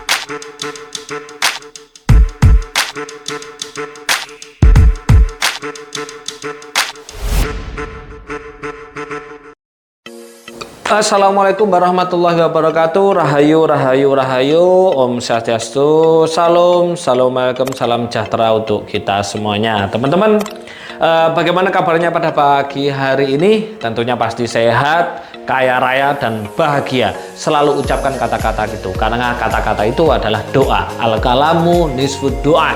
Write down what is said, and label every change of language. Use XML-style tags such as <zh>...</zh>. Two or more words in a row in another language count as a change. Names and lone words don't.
<ar>السلام عليكم ورحمة الله وبركاته.</ar> <ban>Rahayu, rahayu, rahayu. Om Swastiastu.</ban> <id>Salam, assalamualaikum, salam sejahtera untuk kita semuanya. Teman-teman, bagaimana kabarnya pada pagi hari ini? Tentunya pasti sehat, kaya raya, dan bahagia. Selalu ucapkan kata-kata itu, karena kata-kata itu adalah doa.</id> <ar>الكلام نصف الدعاء.</ar>